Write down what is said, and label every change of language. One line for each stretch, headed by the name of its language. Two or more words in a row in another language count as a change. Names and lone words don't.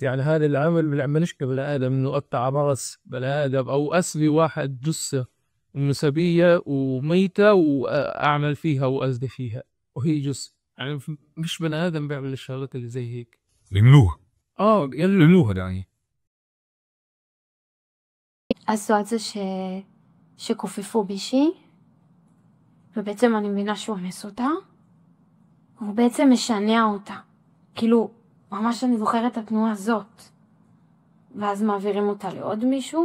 Arabic: يعني هذا العمل ما بيعملش كبني ادم، انه قطع راس بني ادم او اسري واحد جثه انه سبيه وميته واعمل فيها واذي فيها وهي جثه. يعني مش بني ادم بيعمل الشغلات اللي زي هيك. يملوها. يملوها يعني.
Hebrew: עשו על זה שכופפו בישי, ובעצם אני מבינה שהוא אנס אותה, הוא בעצם משנע אותה. כאילו, ממש אני זוכרת את התנועה הזאת. ואז מעבירים אותה לעוד מישהו.